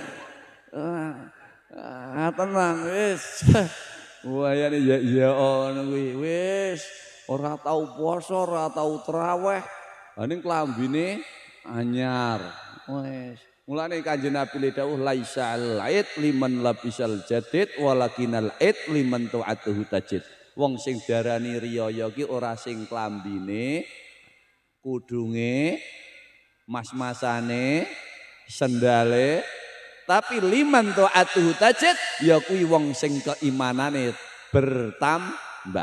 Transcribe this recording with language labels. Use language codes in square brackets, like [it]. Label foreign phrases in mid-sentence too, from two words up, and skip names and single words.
[jv] Tenang wis. Wayane ya ono kuwi wis ora tau poso, ora tau traweh. Ha ning klambine anyar. Wis. Mulane Kanjeng Nabi dawuh [ar] ليس العيد لمن لبس الجديد ولكن العيد لمن طاعته تزيد. [jv] Wong sing darani riyaya ki ora sing klambine, kudunge, mas-masane, sendale, tapi [ar] لمن طاعته تزيد [jv] ya kuwi wong sing keimanane bertambah.